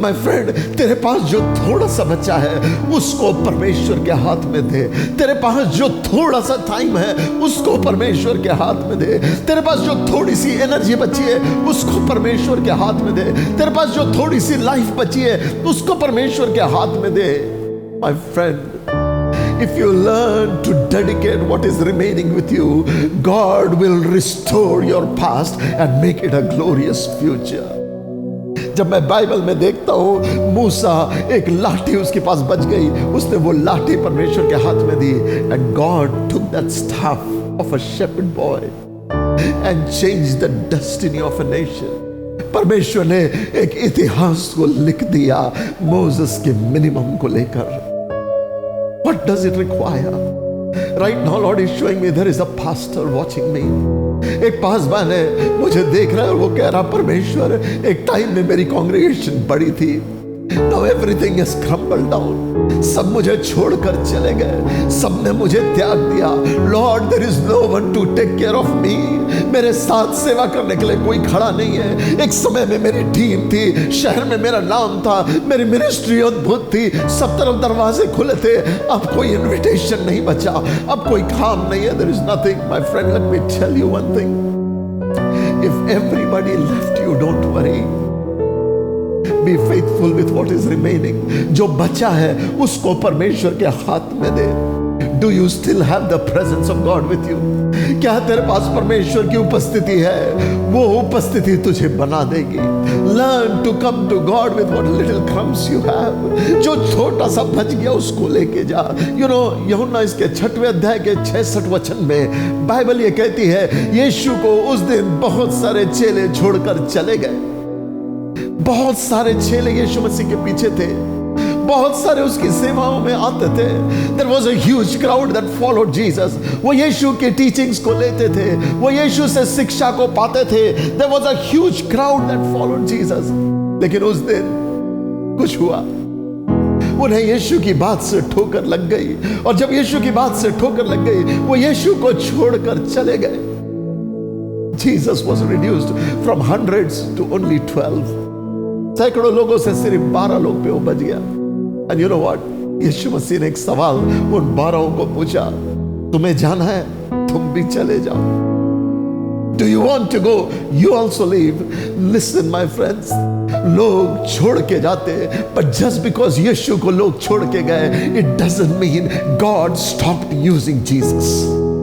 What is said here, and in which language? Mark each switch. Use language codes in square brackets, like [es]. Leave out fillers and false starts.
[hi] My friend, तेरे पास जो थोड़ा सा बचा है उसको परमेश्वर के हाथ में दे। तेरे पास जो थोड़ा सा टाइम है उसको परमेश्वर के हाथ में दे। तेरे पास जो थोड़ी सी एनर्जी बची है उसको परमेश्वर के हाथ में दे। तेरे पास जो थोड़ी सी लाइफ बची है उसको परमेश्वर के हाथ में दे। [en] My friend, if you learn to dedicate what is remaining with you, God will restore your past and make it a glorious future. [hi] जब मैं बाइबल में देखता हूँ मूसा, एक लाठी उसके पास बच गई, उसने वो लाठी परमेश्वर के हाथ में दी, [en] And God took that staff of a shepherd boy and changed the destiny of a nation. [hi] परमेश्वर ने एक इतिहास को लिख दिया मोसेस के मिनिमम को लेकर। [en] What does it require? Right now, Lord is showing me there is a pastor watching me. [hi] एक पासवान है, मुझे देख रहा है और वो कह रहा, परमेश्वर, एक टाइम में मेरी कांग्रेगेशन बड़ी थी, [en] now everything has crumbled down. [hi] सब मुझे छोड़कर चले गए, सब ने मुझे त्याग दिया। [en] Lord, there is no one to take care of me. [hi] मेरे साथ सेवा करने के लिए कोई खड़ा नहीं है। एक समय में मेरी टीम थी, शहर में मेरा नाम था, मेरी मिनिस्ट्री अद्भुत थी, सब तरफ दरवाजे खुले थे। अब कोई इनविटेशन नहीं बचा, अब कोई काम नहीं है। [en] There is nothing, my friend. Let me tell you one thing. If everybody left you, don't worry. Be faithful with what is remaining. [hi] जो बचा है उसको परमेश्वर के हाथ में दे। [en] Do you still have the presence of God with you? [hi] क्या तेरे पास परमेश्वर की उपस्थिति है? वो उपस्थिति तुझे बना देगी। [en] Learn to come to God with what little crumbs you have. [hi] जो छोटा सा बच गया उसको लेके जा। You know, यूहन्ना इसके 6वें अध्याय के 66 वचन में बाइबल ये कहती है, यीशु को उस दिन बहुत सारे चेले छोड़कर चले गए। बहुत सारे चेले यीशु मसीह के पीछे थे, बहुत सारे उसकी सेवाओं में आते थे। [en] There was a huge crowd that followed Jesus. [hi] वो यीशु के टीचिंग्स को लेते थे, वो यीशु से शिक्षा को पाते थे। [en] There was a huge crowd that followed Jesus. [hi] लेकिन उस दिन कुछ हुआ, उन्हें यीशु की बात से ठोकर लग गई, और जब यीशु की बात से ठोकर लग गई, वो यीशु को छोड़कर चले गए। [en] Jesus was reduced from hundreds to only 12. [hi] सैकड़ों लोगों से सिर्फ 12 लोग पे वो बच गया। [en] And you know what? [hi] यीशु मसीह ने एक सवाल उन 12 को पूछा, तुम्हें जाना है, तुम भी चले जाओ। [en] Do you want to go? You also leave. Listen, my friends. [hi] लोग छोड़ के जाते, [en] but just because [hi] यीशु को लोग छोड़ के गए, [en] it doesn't mean God stopped using Jesus.